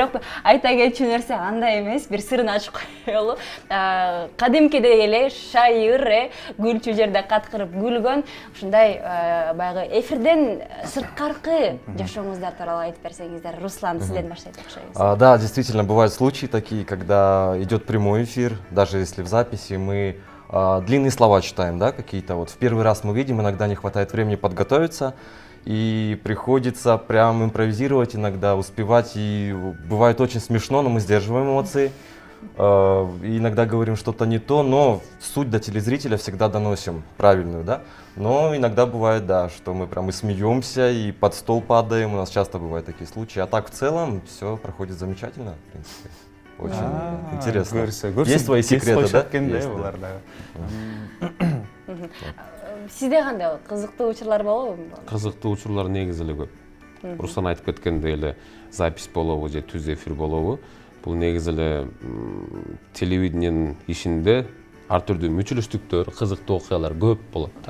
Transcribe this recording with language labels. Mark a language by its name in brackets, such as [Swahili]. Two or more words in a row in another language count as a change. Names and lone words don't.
[Kyrgyz] Бирок айта кетчү нерсе андай эмес, бир сырын ачып коелу. Кадимкидей эле шайыр, күлчү жерде каткырып күлгөн, ушундай баягы эфирден сырткаркы жашооңуздар тууралуу айтып берсеңиздер. Руслан, сизден баштайт окшойбуз. [Russian] Да, действительно, бывают случаи такие, когда идет прямой эфир, даже если в записи мы длинные слова читаем, да, какие-то вот в первый раз мы видим, иногда не хватает времени подготовиться, и приходится прям импровизировать иногда, успевать, и бывает очень смешно, но мы сдерживаем эмоции, и иногда говорим что-то не то, но суть до телезрителя всегда доносим правильную, да. Но иногда бывает, да, что мы прям и смеемся, и под стол падаем, у нас часто бывают такие случаи. А так в целом все проходит замечательно, в принципе. Очень интересно. Есть свои секреты, да? [Kyrgyz] Сизде кандай кызыктуу учурлар болобу? Кызыктуу учурлар негизи эле көп. Руслан айтып кеткендей эле запись болобу же түз эфир болобу. Бул негизи эле телевидениенин ишинде ар түрдүү мүчүлүштүктөр, кызыктуу окуялар көп болот да.